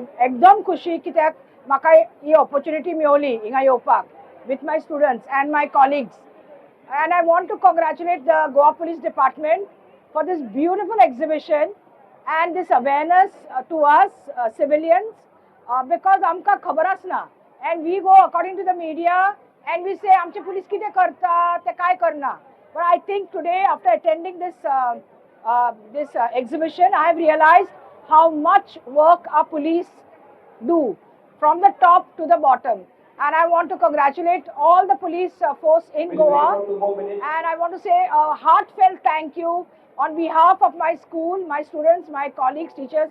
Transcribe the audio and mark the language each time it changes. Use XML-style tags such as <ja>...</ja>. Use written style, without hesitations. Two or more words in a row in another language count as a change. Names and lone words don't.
<kok>एकदम खुशी कित्याक म्हाका ही opportunity मेळ्ळी हिंगा येवपाक</kok> <en>with my students and my colleagues. And I want to congratulate the Goa Police Department for this beautiful exhibition and this awareness to us civilians because</en> <kok>आमकां खबरच ना.</kok> <en>And we go according to the media and we say</en> <kok>आमचे पुलीस कितें करता ते काय करना.</kok> <en>But I think today, after attending this exhibition, I have realized how much work our police do from the top to the bottom. And I want to congratulate all the police force in Goa. And I want to say a heartfelt thank you on behalf of my school, my students, my colleagues, teachers.</en>